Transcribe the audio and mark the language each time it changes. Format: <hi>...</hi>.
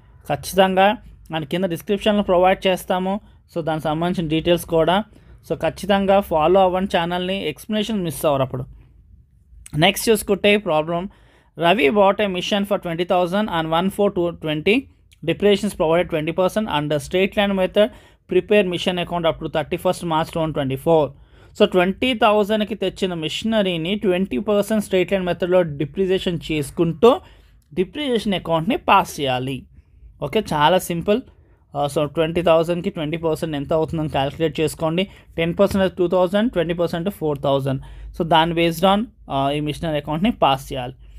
<te>ఖచ్చితంగా మన కింద డిస్క్రిప్షన్లో ప్రొవైడ్ చేస్తాము. సో దానికి సంబంధించిన డీటెయిల్స్ కూడా. సో ఖచ్చితంగా ఫాలో అవ్వండి ఛానల్ని, ఎక్స్ప్లెనేషన్ మిస్ అవ్వరు అప్పుడు.</te> <en>next</en> <te>చూసుకుంటే</te> <en>Problem, Ravi bought a machine for 20,000 on 1/4/20. Depreciations provided 20% under straight line method. Prepare mission account up to 31st March 2024.</en> <te>So 20,000కి తెచ్చిన మిషనరీని 20% స్ట్రైట్ లైన్ మెథడ్లో డిప్రిసియేషన్ చేసుకుంటూ డిప్రిసియేషన్ అకౌంట్ని పాస్ చేయాలి. ఓకే, చాలా సింపుల్. సో 20,000కి 20% ఎంత అవుతుందని క్యాలిక్యులేట్ చేసుకోండి. 10% 2,000, 20% 4,000. సో దాని బేస్డ్ ఆన్ ఈ మిషనరీ అకౌంట్ని పాస్ చేయాలి.</te>